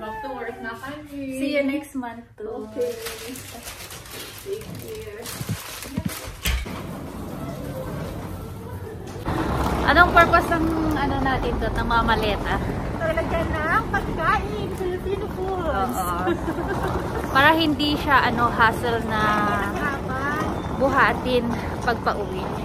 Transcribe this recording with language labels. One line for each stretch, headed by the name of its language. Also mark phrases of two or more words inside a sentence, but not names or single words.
English: Back to work
Filipino: na kami.
English: See you next month too. Okay. Take care.
Filipino: Anong purpose ng ano natin to, ng mga maleta? Talaga ng pagkain.
English: Filipino foods.
Filipino: Oo. Para hindi siya hassle na buhatin pag pauwi.